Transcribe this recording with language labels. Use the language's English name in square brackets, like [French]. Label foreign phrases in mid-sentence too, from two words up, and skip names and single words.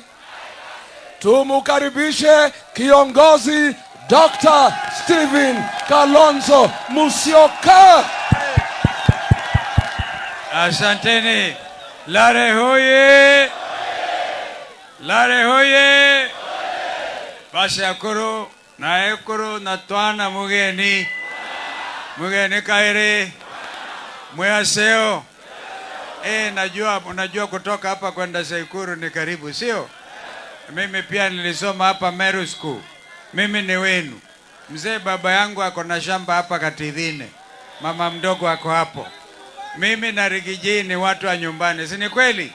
[Swahili] Tumukaribishe kiongozi Dr. Stephen Kalonzo Musyoka. Asanteni. Lare hoye! Lare hoye! [Meru] Basi akuru na ekuru na twana mugeni kaire mwaseo. [Swahili] Najua kutoka hapa kwenda Saikuru ni karibu, sio? Mimi pia nilisoma hapa Meru School. Mimi ni wenu. Mzee baba yangu ako na shamba hapa Katidhine. Mama mdogo ako hapo. Mimi na Rigiji ni watu wa nyumbani, si ni kweli?